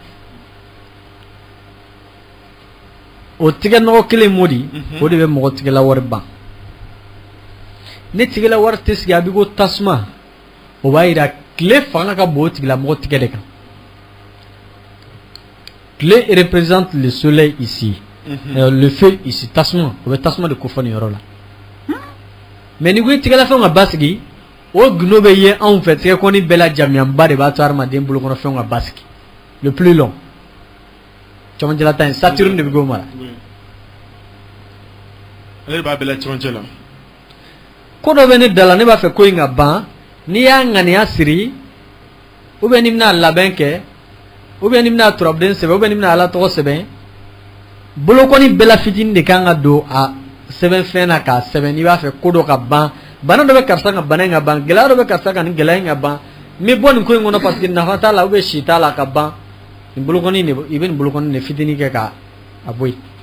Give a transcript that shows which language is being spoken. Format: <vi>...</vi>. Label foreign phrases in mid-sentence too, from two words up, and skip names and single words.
<bm>Modi o de bɛ mɔgɔ tigɛla wari ban ne tigɛla wari tɛ sigi a bɛ ko tasuma o b'a jira tile fanga ka bon o tigilamɔgɔ tigɛ de kan tile</bm> <fr>représente le soleil ici le feu ici</fr> <bm>tasuma o bɛ tasuma de kofɔ nin yɔrɔ la mais ni ko i tigɛla fɛnw ka basigi o gundo bɛ ye anw fɛ tigɛ kɔni bɛɛ la jamiyanba de b'a to hadamaden bolokɔnɔ fɛnw ka basigi</bm> <fr>le plus long</fr> <bm>cɛmancɛla ta in Saturne de bɛ k'o mara ale de b'a bɛɛ la cɛmancɛ la ko dɔ bɛ ne da la ne b'a fɛ ko in ka ban n'i y'a ŋaniya siri</bm> <fr>ou bien</fr> <bm>n'i bɛna labɛn kɛ</bm> <fr>ou bien</fr> <bm>n'i bɛna turabuden sɛbɛn</bm> <fr>ou bien</fr> <bm>n'i bɛna ala tɔgɔ sɛbɛn bolokɔni bɛɛ la fitinin de kan ka don a sɛbɛnfɛn na k'a sɛbɛn n'i b'a fɛ ko dɔ ka ban bana dɔ bɛ karisa ka bana in ka ban gɛlɛya dɔ bɛ karisa ka nin gɛlɛya in ka ban n bɛ bɔ nin ko in kɔnɔ</bm> <fr>parce que</fr> <bm>nafa t'a la</bm> <fr>ou bien</fr> <bm>si t'a la ka ban nin bolokɔni de i bɛ nin bolokɔni de fitinin kɛ ka a bɔ yen</bm>